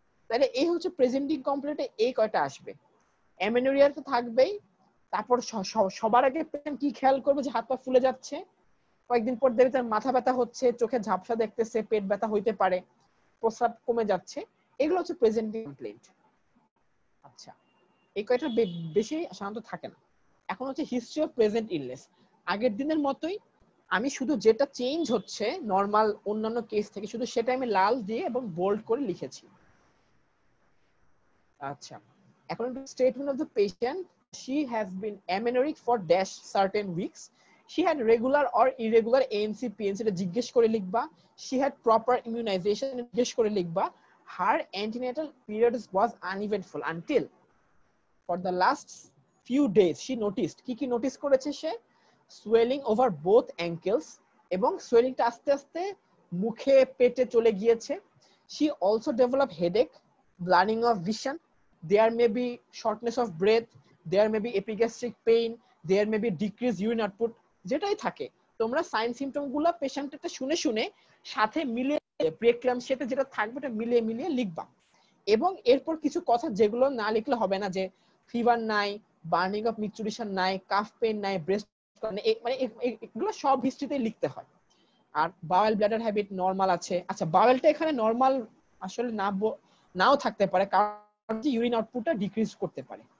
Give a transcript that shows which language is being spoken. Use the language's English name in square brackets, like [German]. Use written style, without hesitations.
[Bangla] তাহলে এই হচ্ছে প্রেজেন্টিং কমপ্লেন্টে এই কয়টা আসবে। অ্যামেনোরিয়া তো থাকবেই, তারপর সবার আগে পেশেন্ট কি খেয়াল করবে যে হাত পা ফুলে যাচ্ছে, কয়েকদিন পর দেখবে তার মাথা ব্যথা হচ্ছে, চোখে ঝাপসা দেখতেছে, পেট ব্যথা হইতে পারে, প্রস্রাব কমে যাচ্ছে, এগুলো হচ্ছে প্রেজেন্টিং কমপ্লেন্ট। আচ্ছা, এই কয়টা বেশি সাধারণত থাকে না। এখন হচ্ছে হিস্ট্রি অফ প্রেজেন্ট ইলনেস, আগের দিনের মতোই আমি শুধু যেটা চেঞ্জ হচ্ছে নরমাল অন্যান্য কেস থেকে শুধু সেটা আমি লাল দিয়ে এবং বোল্ড করে লিখেছি। আচ্ছা, এখন [English] statement of the patient, she has been amenorrheic for dash certain weeks, she had regular or irregular ANC PNC [Bangla] এটা জিজ্ঞেস করে লিখবা, [English] she had proper immunization জিজ্ঞেস করে লিখবা, her antenatal period was uneventful until for the last few days she noticed, [Bangla] কি কি notice করেছে সে, [English] swelling over both ankles, [Bangla] এবং সোয়েলিংটা আস্তে আস্তে মুখে পেটে চলে গিয়েছে, [English] she also developed headache, blurring of vision, there may be shortness of breath, there may be epigastric pain, there may be decreased urine output, [Bangla] যেটাই থাকে তোমরা সাইন সিম্পটম গুলো পেশেন্টটা শুনে শুনে সাথে মিলিয়ে প্রিএক্লাম্পসিয়াতে যেটা থাকবে এটা মিলিয়ে মিলিয়ে লিখবা। এবং এরপর কিছু কথা যেগুলো না লিখলে হবে না, যে ফিভার নাই, বার্নিং অফ মিচুরেশন নাই, কাফ পেইন নাই, ব্রেস্ট মানে এগুলো সব হিস্ট্রিতে লিখতে হয়। আর বাওয়েল ব্লাডার হ্যাবিট নরমাল আছে। আচ্ছা, বাওয়েলটা এখানে নরমাল আসলে নাও থাকতে পারে, কারণ ইউরিন আউটপুটটা ডিক্রিজ করতে পারে।